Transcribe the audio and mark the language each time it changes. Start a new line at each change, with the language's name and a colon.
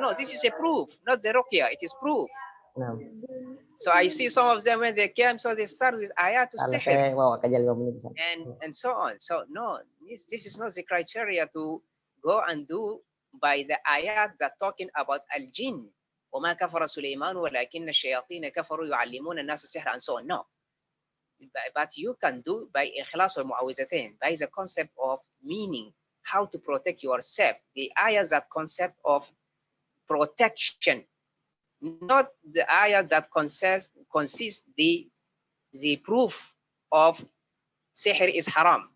English: No, this is a proof, not the ruqya, it is proof. No. So I see some of them when they came, so they start with ayat al-sihr and so on. So no, this is not the criteria to go and do by the ayat that talking about al-jinn.
Arabic: وما كفر سليمان ولكن الشياطين كفروا يعلمون الناس السحر
English: and so on. No. But you can do by ikhlas or mu'awwizatain, by the concept of meaning, how to protect yourself. The ayahs that concept of protection, not the ayah that consists the proof of sihr is haram.